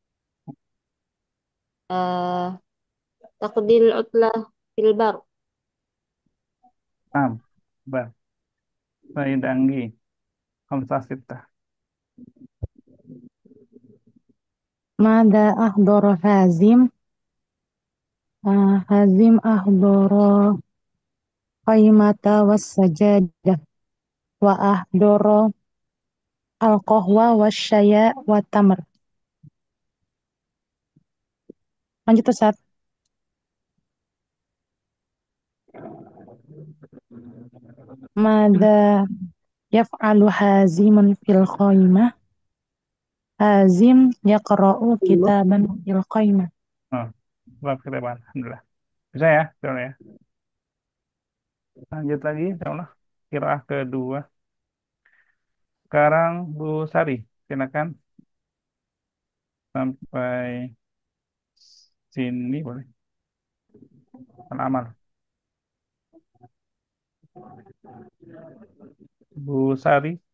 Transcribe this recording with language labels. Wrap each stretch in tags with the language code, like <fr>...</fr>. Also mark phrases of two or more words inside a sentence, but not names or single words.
<ar>تقضي العطلة في البر.</ar> <id>Nah. Bar. Faidah Anggi.</id> <ar>خمسة ستة. ماذا أحضر حازم. حازم أحضر قائمة والسجادة. وأحضر القهوة والشاي والتمر.</ar> <id>Lanjut Ustaz.</id> <ar>ماذا يفعل حازم في القائمة. حازم يقرأ كتابا في القائمة. Alhamdulillah.</ar> <id>Bisa ya, insyaallah ya. Lanjut lagi, insyaallah. Qiraah kedua. Sekarang Bu Sari, silakan sampai sini boleh. Al-amal. Bu Sari.</id>